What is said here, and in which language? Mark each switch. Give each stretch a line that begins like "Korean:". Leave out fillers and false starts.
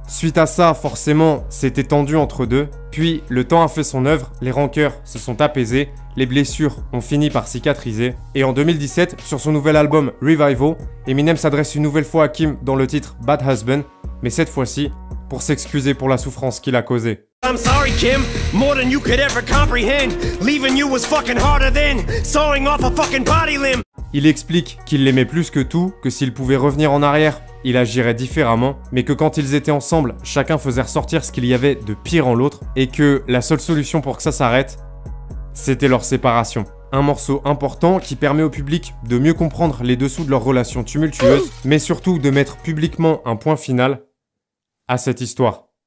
French: Suite à ça, forcément, c'était tendu entre deux. Puis, le temps a fait son œuvre, les rancœurs se sont apaisées, les blessures ont fini par cicatriser. Et en 2017, sur son nouvel album Revival, Eminem s'adresse une nouvelle fois à Kim dans le titre Bad Husband, mais cette fois-ci, pour s'excuser pour la souffrance qu'il a causée.
English: I'm sorry, Kim, more than you could ever comprehend. Leaving you was fucking harder than sawing off a fucking body limb.
French: Il explique qu'il l'aimait plus que tout, que s'il pouvait revenir en arrière, il agirait différemment, mais que quand ils étaient ensemble, chacun faisait ressortir ce qu'il y avait de pire en l'autre, et que la seule solution pour que ça s'arrête, c'était leur séparation. Un morceau important qui permet au public de mieux comprendre les dessous de leur relation tumultueuse, mais surtout de mettre publiquement un point final à cette histoire.